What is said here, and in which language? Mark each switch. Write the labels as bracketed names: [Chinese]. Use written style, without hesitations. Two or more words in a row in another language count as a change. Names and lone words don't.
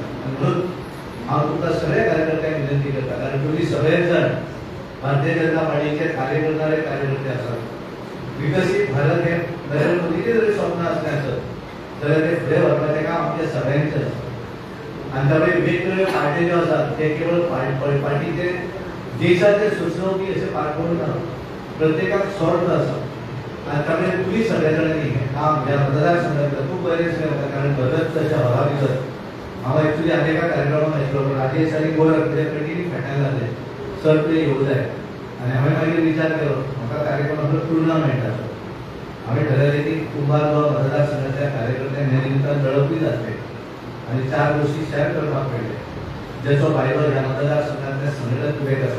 [Konkani] आणि म्हणून हांव तुमकां सगळ्या कार्यकर्त्यांक विनंती करता कारण तुम्ही [Marathi] सगळेच जण भारतीय जनता पार्टीचे कार्य करणारे कार्यकर्ते [Konkani] आसात. विकसीत भारत हे नरेंद्र मोदीचे जरी स्वप्न असलें आसत जाल्यार ते फुडें व्हरपाचें काम आमच्या सगळ्यांचें आसा. आणि त्यामुळे वेगवेगळ्यो पार्टी ज्यो आसात ते केवळ पार्टीचे देशाचे सुचोवणी अशें पार करूं ना प्रत्येकाक स्वार्थ आसा आणि त्यामुळे तुम्ही सगळ्या जणांनी हे काम ज्या मतदारसंघातलं खूप बरेचसे होता कारण बदल तशा हवा भितर हांव एक्चुली आनी एका कार्यक्रमाक आशिल्लो पण राजेश आनी गोरख म्हणजे [Marathi] कंटिन्यू खेळायला लागले [Konkani] सर तुवें येवं जाय आणि हांवें मागीर विचार केलो म्हाका कार्यक्रमाचो टुर्नामेंट आसा. हांवें ठरयलें की कुंभार गोवा मतदारसंघाच्या कार्यकर्त्यांक हे निमतान मेळपूय जातले आणि 4 गोष्टी शेअर करपाक मेळटले जेचो फायदो ह्या मतदारसंघातल्या संघटक विवेक आसा.